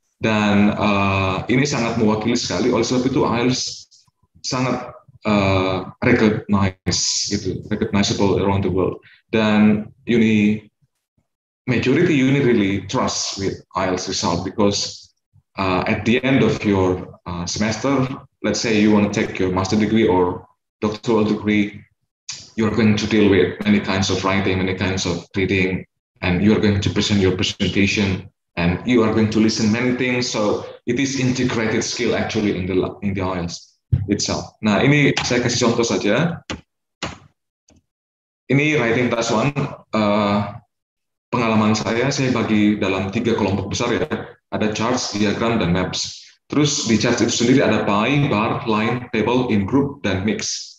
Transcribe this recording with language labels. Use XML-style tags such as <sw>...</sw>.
<id>Dan ini sangat mewakili sekali, oleh sebab itu IELTS sangat</id> <en>recognizable around the world. Dan majority uni really trust with IELTS result, because at the end of your semester, let's say you want to take your master degree or doctoral degree, you're going to deal with many kinds of writing, many kinds of reading, and you're going to present your presentation, and you are going to listen many things. So it is integrated skill actually in the IELTS itself.</en> <id>Nah, ini saya kasih contoh saja. Ini writing task 1. Pengalaman saya bagi dalam 3 kelompok besar ya. Ada charts, diagram, dan maps. Terus di charts itu sendiri ada pie, bar, line, table, in group, dan mix.</id>